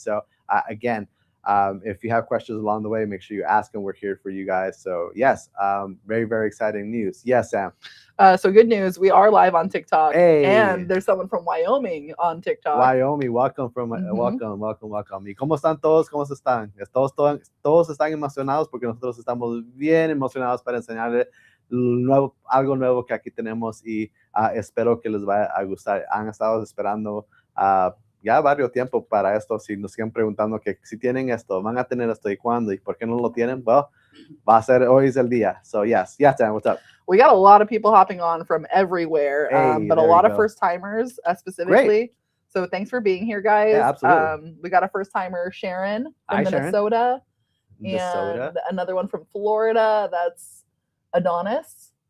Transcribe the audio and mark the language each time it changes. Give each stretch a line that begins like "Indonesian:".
English: So again. If you have questions along the way, make sure you ask them. We're here for you guys. So yes, very, very exciting news. Yes, Sam. So good news. We are live on TikTok. Hey. And there's someone from Wyoming on TikTok. Wyoming, welcome from welcome.
Spanish: ¿Y cómo están todos? ¿Cómo están? Todos están emocionados porque nosotros estamos bien emocionados para enseñarles algo nuevo que aquí tenemos y espero que les vaya a gustar. Han estado esperando ya varios tiempo para esto. Si nos siguen preguntando que si tienen esto, van a tener esto y cuándo y por qué no lo tienen, well, va a ser hoy es el día.
English: So yes, Dan, what's up? We got a lot of people hopping on from everywhere, but a lot of first timers specifically. Great. So thanks for being here, guys. Yeah, absolutely. We got a first timer, Sharon from Minnesota, and another one from Florida. That's Adonis.